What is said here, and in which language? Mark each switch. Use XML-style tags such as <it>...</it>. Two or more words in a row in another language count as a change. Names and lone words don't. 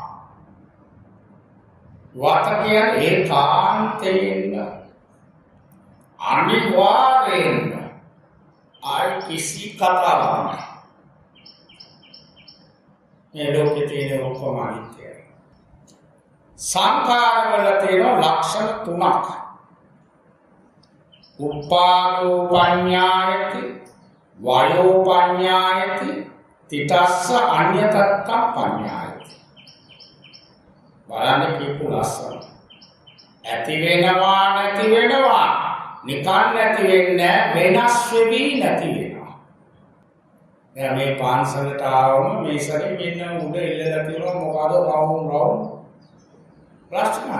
<si>වත කියන්නේ ඒකාන්තයෙන්ම අනිවාර්යෙන් ආයි කිසි කතාවක් නැහැ. මේ ලෝකේ තියෙන ඔක්කොම අනිත්‍යයි. සංඛාරවල තියෙන ලක්ෂණ 3ක්.</si> <pi>උපාදෝ පඤ්ඤායති, වයෝ පඤ්ඤායති, තිතස්ස අඤ්ඤතත්තං පඤ්ඤායති.</pi> <si>බලන්න කීපු ලස්සන. ඇති වෙනවා නැති වෙනවා. නිකන් නැති වෙන්නේ වෙනස් වෙවි නැති වෙනවා. දැන් මේ පාන්සලට ආවම මේ සැරේ මෙන්න උඩ ඉල්ලලා තියෙනවා මොකද රවුම් ප්‍රශ්නයි.</si>